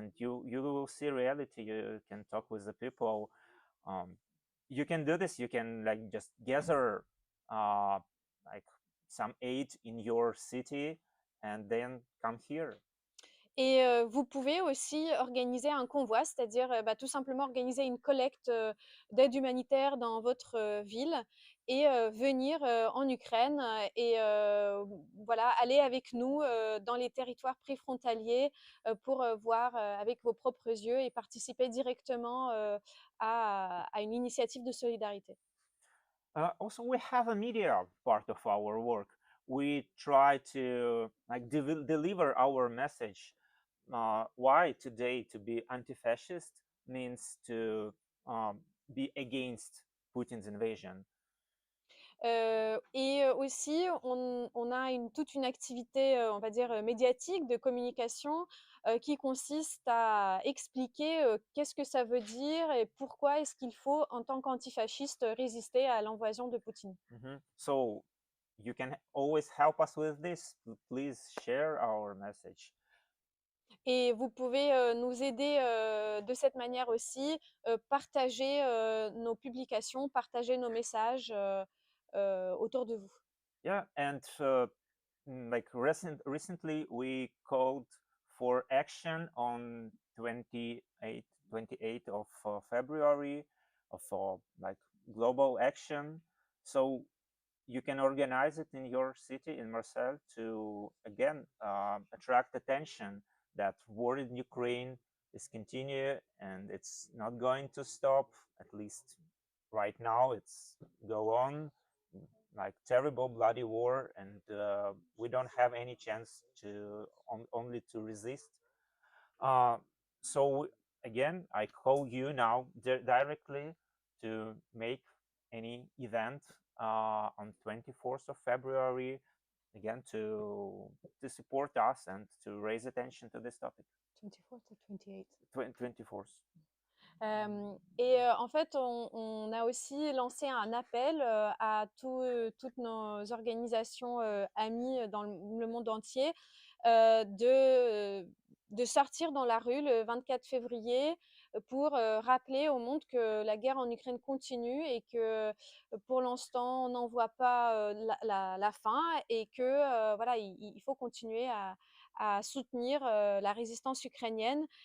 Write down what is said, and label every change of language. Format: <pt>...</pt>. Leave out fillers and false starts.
<en>And you will see reality. You can talk with the people. You can do this. You can like just gather like some aid in your city, and then come here.</en> <fr>Et vous pouvez aussi organiser un convoi, c'est-à-dire tout simplement organiser une collecte d'aide humanitaire dans votre ville et venir en Ukraine et voilà, aller avec nous dans les territoires préfrontaliers pour voir avec vos propres yeux et participer directement à une initiative de solidarité.</fr> <en>Also, we have a media part of our work. We try to like deliver our message. Why today to be anti-fascist means to be against Putin's invasion.</en> <fr>Et aussi, on a toute une activité, on va dire, médiatique, de communication, qui consiste à expliquer qu'est-ce que ça veut dire et pourquoi est-ce qu'il faut, en tant qu'antifasciste, résister à l'invasion de Poutine.</fr> <en>So you can always help us with this. Please share our message.</en> <fr>Et vous pouvez nous aider de cette manière aussi, partager nos publications, partager nos messages autour de vous.</fr> <en>Yeah, and like recently we called for action on 28th of February of like global action. So you can organize it in your city, in Marseille, to again attract attention that war in Ukraine is continuing and it's not going to stop. At least right now, it's go on like terrible bloody war, and we don't have any chance to only to resist. So again, I call you now directly to make any event on 24th of February, again to support us and to raise attention to this topic. 24th or 28th? 24th.</en> <fr>En fait, on a aussi lancé un appel à toutes nos organisations amies dans le monde entier de sortir dans la rue le 24 février pour rappeler au monde que la guerre en Ukraine continue et que pour l'instant, on n'en voit pas la fin et que voilà, il faut continuer à soutenir la résistance ukrainienne.</fr>